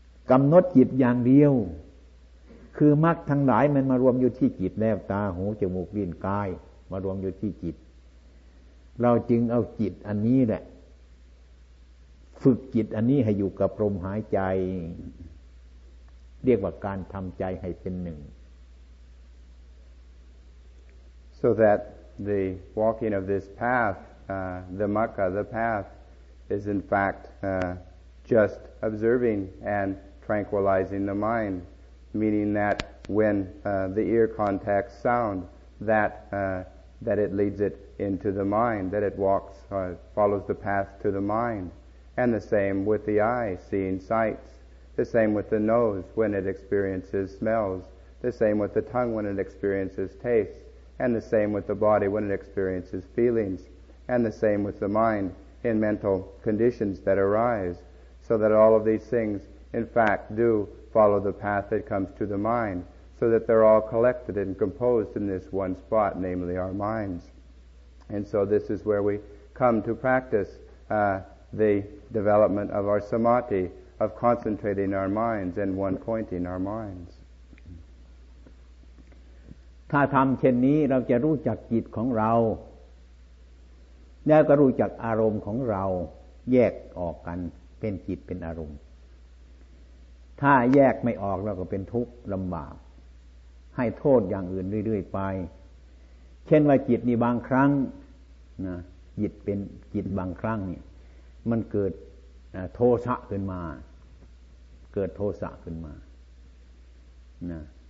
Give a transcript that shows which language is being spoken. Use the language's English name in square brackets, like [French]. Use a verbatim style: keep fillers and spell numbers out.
[Thai] กำหนดจิตอย่างเดียวคือมรรคทั้งหลายมันมารวมอยู่ที่จิตแล้วตาหูจมูกลิ้นกายมารวมอยู่ที่จิตเราจึงเอาจิตอันนี้แหละฝึกจิตอันนี้ให้อยู่กับลมหายใจเรียกว่าการทำใจให้เป็นหนึ่ง [English] so that the walking of this path uh, the Magga the path is in fact uh, just observing and tranquilizing the mind meaning that when uh, the ear contacts sound that uh, that it leads it into the mind that it walks uh, follows the path to the mind and the same with the eye seeing sights the same with the nose when it experiences smells the same with the tongue when it experiences tastes and the same with the body when it experiences feelings and the same with the mind in mental conditions that arise so that all of these things in fact do follow the path that comes to the mind so that they're all collected and composed in this one spot namely our minds and so this is where we come to practice uh the development of our samadhi of concentrating our minds and one pointing our minds [Thai] ถ้าทำเช่นนี้เราจะรู้จักจิตของเราแล้วก็รู้จักอารมณ์ของเราแยกออกกันเป็นจิตเป็นอารมณ์ถ้าแยกไม่ออกเราก็เป็นทุกข์ลำบากให้โทษอย่างอื่นเรื่อยๆไปเช่นว่าจิตนี่บางครั้งนะจิตเป็นจิตบางครั้งนี่มันเกิดโทสะขึ้นมาเกิดโทสะขึ้นมานะ